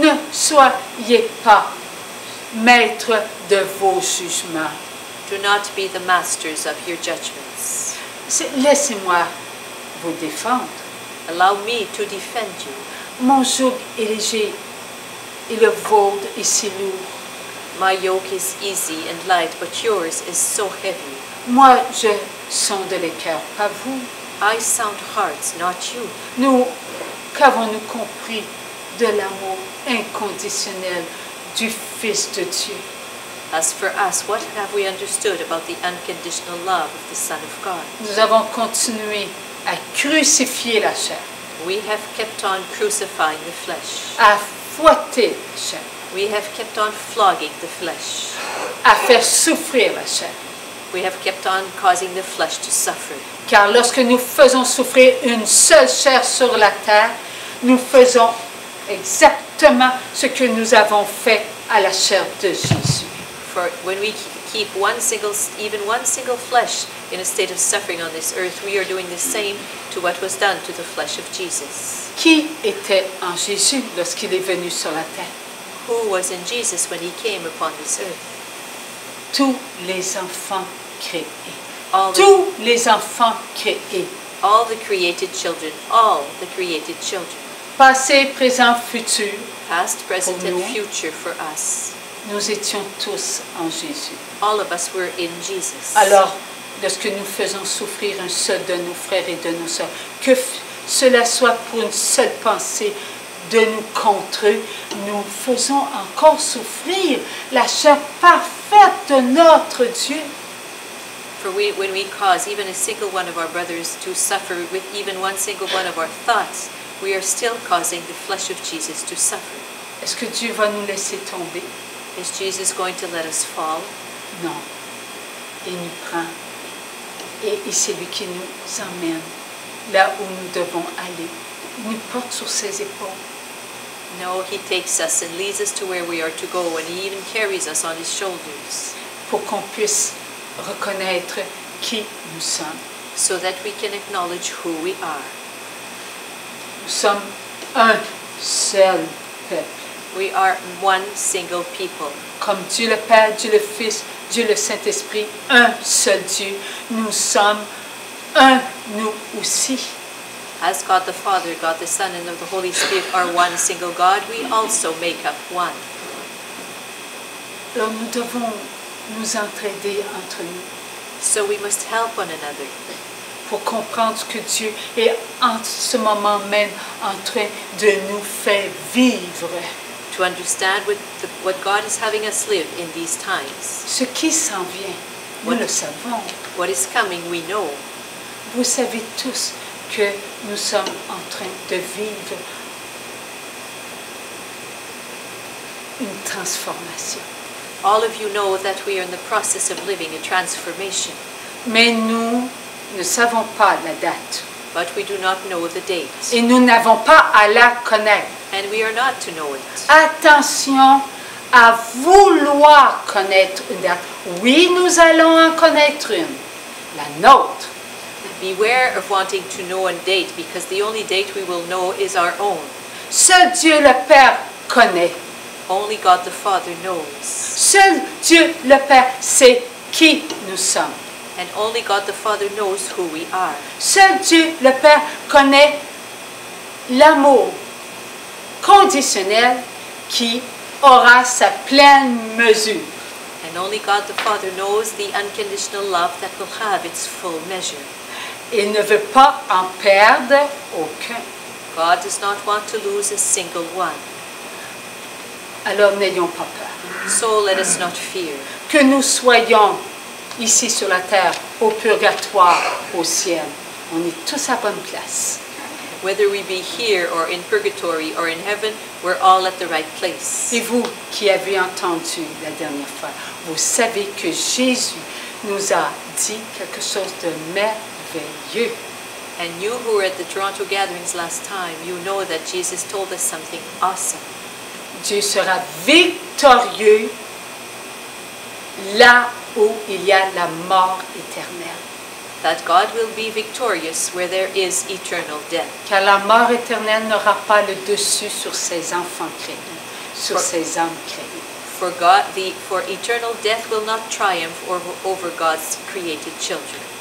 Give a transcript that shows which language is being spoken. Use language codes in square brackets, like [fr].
[fr] Ne soyez pas maître de vos jugements. [en] Do not be the masters of your judgments. [fr] Laissez-moi vous défendre. [en] Allow me to defend you. [fr] Mon joug est léger et le vôtre est si lourd. [en] My yoke is easy and light, but yours is so heavy. [fr] Moi, je sonde les cœurs, pas vous. [en] I sound hearts, not you. [fr] Nous, qu'avons-nous compris de l'amour inconditionnel du Fils de Dieu? [en] As for us, what have we understood about the unconditional love of the Son of God? [fr] Nous avons continué à crucifier la chair, [en] We have kept on crucifying the flesh. [fr] à fouetter la chair, [en] We have kept on flogging the flesh. [fr] à faire souffrir la chair. [en] We have kept on causing the flesh to suffer. [fr] Car lorsque nous faisons souffrir une seule chair sur la terre, nous faisons exactement ce que nous avons fait à la chair de Jésus. [en] For when we keep even one single flesh in a state of suffering on this earth, we are doing the same to what was done to the flesh of Jesus. [fr] Qui était en Jésus lorsqu'il est venu sur la terre? [en] Who was in Jesus when he came upon this earth? [fr] Tous les enfants créés. [en] All the, [fr] Tous les enfants créés. [en] all the created children, all the created children, [fr] Passé, présent, futur, [en] past, present, [fr] Pour [en] and future for us. [fr] nous étions tous en Jésus. [en] All of us were in Jesus. [fr] Alors, lorsque nous faisons souffrir un seul de nos frères et de nos sœurs, que cela soit pour une seule pensée de nous contre eux, nous faisons encore souffrir la chair parfaite de notre Dieu. [en] For when we cause even a single one of our brothers to suffer with even one single one of our thoughts, we are still causing the flesh of Jesus to suffer. [fr] Est-ce que Dieu va nous laisser tomber? [en] Is Jesus going to let us fall? [fr] Non. Il nous prend et c'est lui qui nous emmène là où nous devons aller. Il nous porte sur ses épaules. [en] No, he takes us and leads us to where we are to go, and he even carries us on his shoulders [fr] pour qu'on puisse reconnaître qui nous sommes. [en] so that we can acknowledge who we are. [fr] Nous sommes un seul peuple. [en] We are one single people. [fr] Comme Dieu le Père, Dieu le Fils, Dieu le Saint-Esprit, un seul Dieu. Nous sommes un, nous aussi. [en] As God the Father, God the Son, and the Holy Spirit are one single God, we also make up one. [fr] Alors nous devons nous entraider entre nous [en] So we must help one another [fr] pour comprendre ce que Dieu est en ce moment même en train de nous faire vivre. [en] to understand what God is having us live in these times. [fr] Ce qui s'en vient, nous le savons. [en] What is coming, we know. [fr] Vous savez tous que nous sommes en train de vivre une transformation. [en] All of you know that we are in the process of living a transformation, [fr] Mais nous ne savons pas la date. [en] but we do not know the date, [fr] Et nous n'avons pas à la connaître. [en] and we are not to know it. [fr] Attention à vouloir connaître une date. Oui, nous allons en connaître une, la nôtre. [en] Beware of wanting to know a date, because the only date we will know is our own. [fr] Seul Dieu le Père connaît. [en] Only God the Father knows, [fr] Seul Dieu le Père sait qui nous sommes. [en] and only God the Father knows who we are. [fr] Seul Dieu le Père connaît l'amour conditionnel qui aura sa pleine mesure. [en] And only God the Father knows the unconditional love that will have its full measure. [fr] Il ne veut pas en perdre aucun. [en] God does not want to lose a single one. [fr] Alors n'ayons pas peur. [en] So let us not fear. [fr] Que nous soyons ici sur la terre, au purgatoire, au ciel. On est tous à bonne place. [en] Whether we be here or in purgatory or in heaven, we're all at the right place. [fr] Et vous qui avez entendu la dernière fois, vous savez que Jésus nous a dit quelque chose de merveilleux. [en] And you who were at the Toronto gatherings last time, you know that Jesus told us something awesome. [fr] Dieu sera victorieux là où il y a la mort éternelle. [en] That God will be victorious where there is eternal death. [fr] Car la mort éternelle n'aura pas le dessus sur ses enfants créés, sur ses âmes créées. [en] For eternal death will not triumph over God's created children,